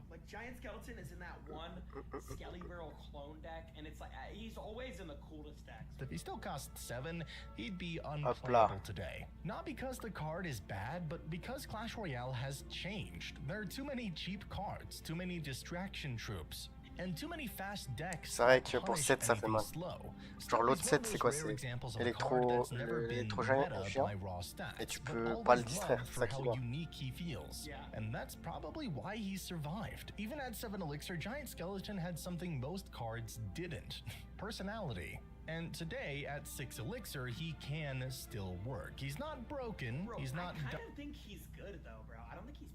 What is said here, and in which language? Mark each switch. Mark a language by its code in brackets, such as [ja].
[en] Like Giant Skeleton is in that one Skelly Barrel clone deck, and it's like he's always in the coolest decks. if he still cost 7, he'd be [fr] là. [en] unplayable today. Not because the card is bad, but because Clash Royale has changed. There are too many cheap cards, too many distraction troops. and too many fast decks. [fr] C'est vrai que pour 7 ça fait mal. Genre l'autre 7 c'est quoi? C'est électro-géant et tu peux pas le distraire, c'est ça qui est bien. [en] And that's probably why he survived. Even at 7 Elixir, Giant Skeleton had something most cards didn't. Personality. And today, at 6 Elixir, he can still work. He's not broken, bro, he's not I kind of think he's good though, bro. I don't think he's